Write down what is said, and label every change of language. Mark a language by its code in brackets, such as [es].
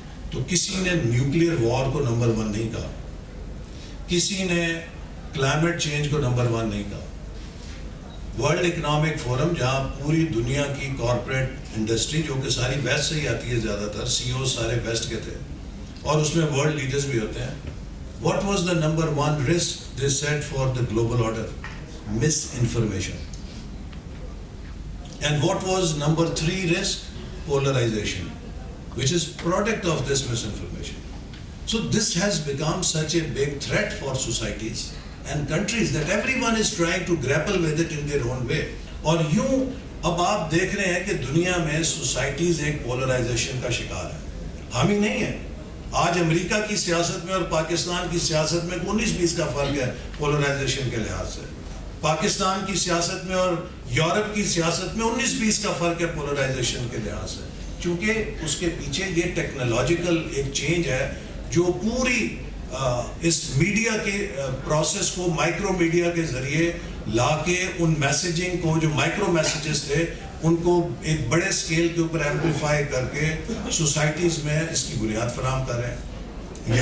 [ur] تو کسی نے نیوکلیئر وار کو نمبر 1 نہیں کہا، کسی نے کلائمیٹ چینج کو نمبر 1 نہیں کہا. ورلڈ اکنامک فورم جہاں پوری دنیا کی کارپوریٹ انڈسٹری جو کہ ساری ویسٹ سے ہی آتی ہے، زیادہ تر سی او سارے ویسٹ کے تھے اور اس میں ورلڈ لیڈرز بھی ہوتے ہیں. [en] What was the number 1 risk they said for the global order? Misinformation. And what was number 3 risk? Polarization, which is product of this misinformation. So this has become such a big threat for societies and countries that everyone is trying to grapple with it in their own way. [ur] اور یوں اب آپ دیکھ رہے ہیں کہ دنیا میں سوسائٹیز ایک پولرائزیشن کا شکار ہے. ہم ہی نہیں ہیں. آج امریکہ کی سیاست میں اور پاکستان کی سیاست میں 19-20 کا فرق ہے پولرائزیشن کے لحاظ سے. پاکستان کی سیاست میں اور یورپ کی سیاست میں 19-20 کا فرق ہے پولرائزیشن کے لحاظ سے، چونکہ اس کے پیچھے یہ ٹیکنالوجیکل ایک چینج ہے جو پوری اس میڈیا کے پروسیس کو مائکرو میڈیا کے ذریعے لا کے ان میسیجنگ کو جو مائکرو میسیجز تھے ان کو ایک بڑے سکیل کے اوپر ایمپلیفائی کر کے سوسائٹیز میں اس کی بنیاد فراہم کر رہے ہیں.